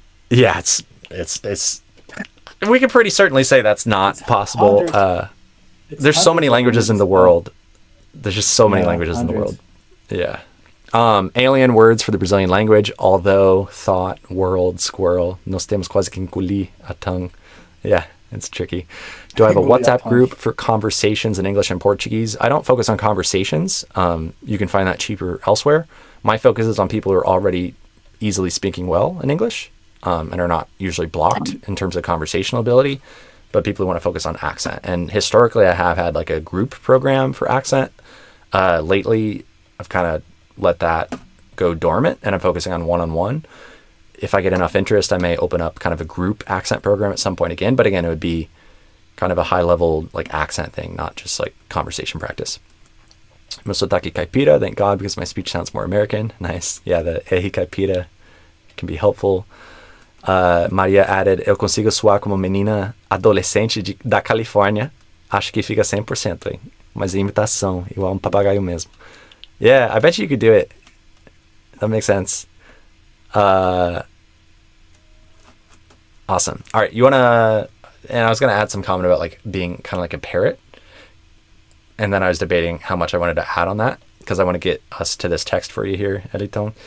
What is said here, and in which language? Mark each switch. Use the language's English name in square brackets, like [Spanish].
[English] Yeah, it's, we could pretty certainly say that's not possible. There's so many languages in the world. There's just so many languages in the world. Yeah. Alien words for the Brazilian language, although, thought, world, squirrel. [Portuguese] Nós temos quase que engolir a tongue. [English] Yeah, it's tricky. Do I have a WhatsApp group for conversations in English and Portuguese? I don't focus on conversations. You can find that cheaper elsewhere. My focus is on people who are already easily speaking well in English and are not usually blocked in terms of conversational ability, but people who want to focus on accent. And historically, I have had like a group program for accent. Lately, I've kind of let that go dormant, and I'm focusing on one-on-one. If I get enough interest, I may open up kind of a group accent program at some point again, but again, it would be kind of a high level like accent thing, not just like conversation practice. [Portuguese] Masotaki Caipira, [English] thank God, because my speech sounds more American. Nice. Yeah, the Ehi Caipira can be helpful. Maria added, [Portuguese] eu consigo soar como menina adolescente da Califórnia. Acho que fica 100%, hein? Mas imitação, igual papagaio mesmo. [English] Yeah, I bet you could do it. That makes sense. Awesome. All right, you want to... And I was going to add some comment about like being kind of like a parrot. And then I was debating how much I wanted to add on that, because I want to get us to this text for you here, Heliton.